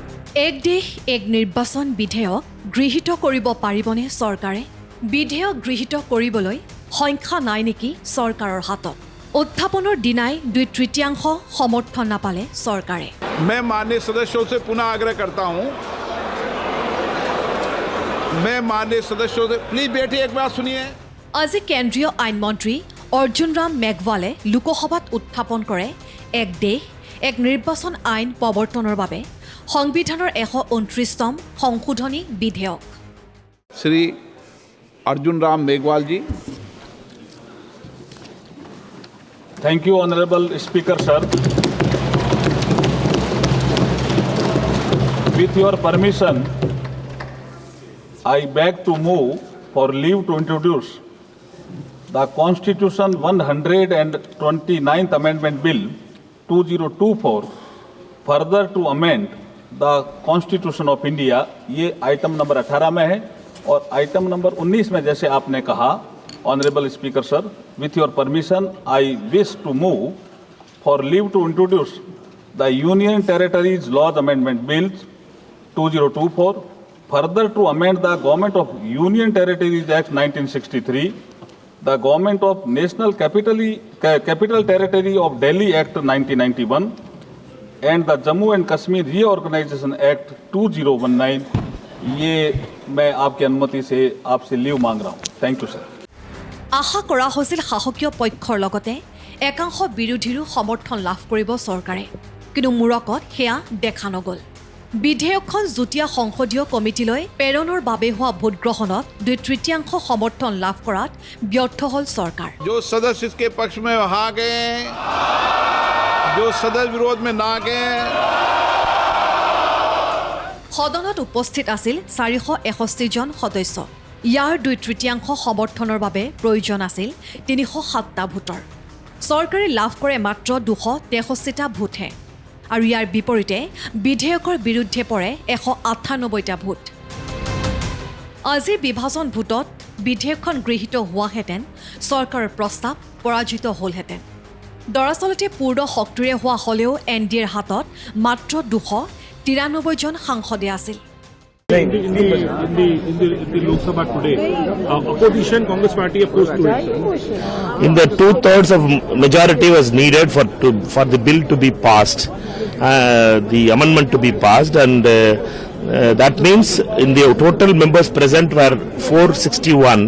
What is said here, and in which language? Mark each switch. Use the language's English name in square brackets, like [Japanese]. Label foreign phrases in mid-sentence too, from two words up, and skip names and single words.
[Assamese] এক দেশ এক নিৰ্বাচন বিধেয়ক গৃহীত কৰিব পাৰিবনে চৰকাৰে? বিধেয়ক গৃহীত কৰিবলৈ সংখ্যা নাই নেকি চৰকাৰৰ হাতত? উত্থাপনৰ দিনাই 2/3 সমৰ্থন নাপালে চৰকাৰে। [Hindi] मैं माननीय सदस्यों से पुनः आग्रह करता हूं, मैं माननीय सदस्यों से प्लीज बैठिए, एक बात सुनिए। [Assamese] আজি কেন্দ্ৰীয় আইন মন্ত্ৰী অৰ্জুন ৰাম মেঘৱালে লোকসভাত উত্থাপন কৰে এক দেশ এক নিৰ্বাচন আইন প্ৰৱৰ্তনৰ বাবে সংবিধানৰ 129তম সংশোধনী বিধেয়ক। [Hindi] श्री अर्जुन राम मेघवाल जी। [English] Thank you, Honorable Speaker, sir. With your permission, I beg to move for leave to introduce the Constitution 129th Amendment Bill 2024, further to amend the Constitution of India। [Hindi] ये आइटम नंबर 18 में है और आइटम नंबर 19 में जैसे आपने कहा, [English] Honorable Speaker, sir, with your permission, I wish to move for leave to introduce the Union Territories Laws Amendment Bill 2024, further to amend the Government of Union Territories Act 1963, the Government of National Capital Territory of Delhi Act 1991, and the Jammu and Kashmir Reorganization Act 2019। [Hindi] ये मैं आपकी अनुमति से आपसे लीव मांग रहा हूँ। [English] Thank you sir. [Assamese] আশা কৰা হৈছিল শাসকীয় পক্ষৰ লগতে একাংশ বিৰোধীৰো সমৰ্থন লাভ কৰিব চৰকাৰে, কিন্তু মূৰকত সেয়া দেখা নগ'ল। বিধেয়কখন যুটীয়া সংসদীয় কমিটিলৈ প্ৰেৰণৰ বাবে হোৱা ভোটগ্ৰহণত 2/3 সমৰ্থন লাভ কৰাত ব্যৰ্থ হ'ল চৰকাৰ। [Hindi] जो सदस्य इसके पक्ष में आ गए, जो सदस्य विरोध में ना गए। [Assamese] সদনত উপস্থিত আছিল 461 জন সদস্য। ইয়াৰ 2/3 সমৰ্থনৰ বাবে প্ৰয়োজন আছিল 307টা ভোটৰ। চৰকাৰে লাভ কৰে মাত্ৰ 263টা ভোটহে, আৰু ইয়াৰ বিপৰীতে বিধেয়কৰ বিৰুদ্ধে পৰে 198টা ভোট। আজিৰ বিভাজন ভোটত বিধেয়কখন গৃহীত হোৱাহেঁতেন চৰকাৰৰ প্ৰস্তাৱ পৰাজিত হ'লহেঁতেন। দৰাচলতে পূৰ্ণ শক্তিৰে হোৱা হ'লেও NDAৰ হাতত মাত্ৰ 293 জন সাংসদে আছিল। [English] In the Lok Sabha today, opposition Congress party opposed to it. In the 2/3 of majority was needed for the bill to be passed, the amendment to be passed, and that means in the total members present were 461.